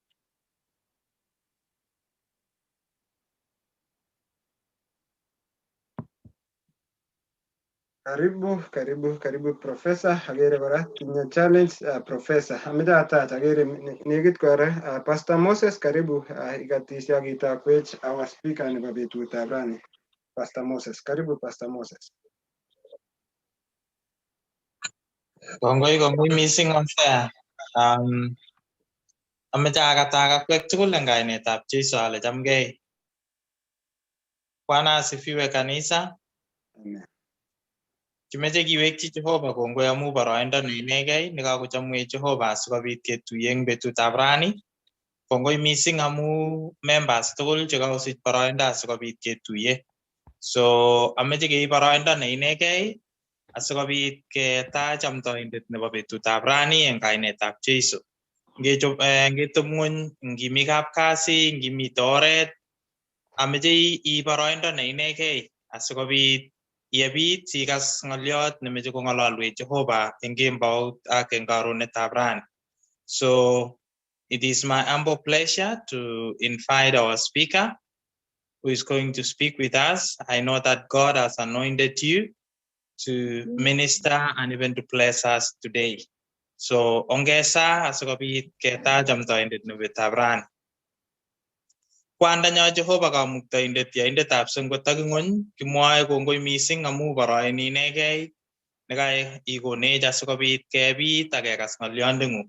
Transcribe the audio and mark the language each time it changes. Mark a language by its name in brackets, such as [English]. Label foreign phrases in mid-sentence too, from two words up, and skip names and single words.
[Kalenjin] Karibu professor agere kora kinya challenge professor ameja atach agere negit kora Pastor Moses karibu ikatisha kitakwech [English] our speaker [Kalenjin] nebo betutab rani Pastor Moses karibu Pastor Moses. Kongoi missing onse ameche akatakwek tugul eng kainetab Jeiso ale chamgei. [Swahili] Bwana asifiwe kanisa. Amen. [Kalenjin] Kimeche kiwekchi Jehova kongoi amu boroindo neinegei nekakochamwech Jehova asikobit ketuiye eng betutab rani. Kongoi missing amu members tugul chekakosich boroindo asikobit ketuiye. So ameche keib boroindo neinegei asikobit ketach amtoindet nebo betutab rani eng kainetab Jeiso. Ngetub ng'ony ngimi kapkasi ngimi oret ameche iib boroindo neinegei asikobit yebit sikas ng'oliot nemeche kong'ololwech Jehova eng kembout ak eng karonetab rani. [English] So it is my humble pleasure to invite our speaker who is going to speak with us. I know that God has anointed you to minister and even to bless us today. [Kalenjin] So ongesa asikobit keta jamtoindet nebo Tabran. Kwanda nyo Jehova kamuktoindet yaindetab sengwet ak ng'ony, kimwoe kongoi mising amu boroin inegei nekai ikonech asikobit kebit ak kekas ng'olyondeng'ung.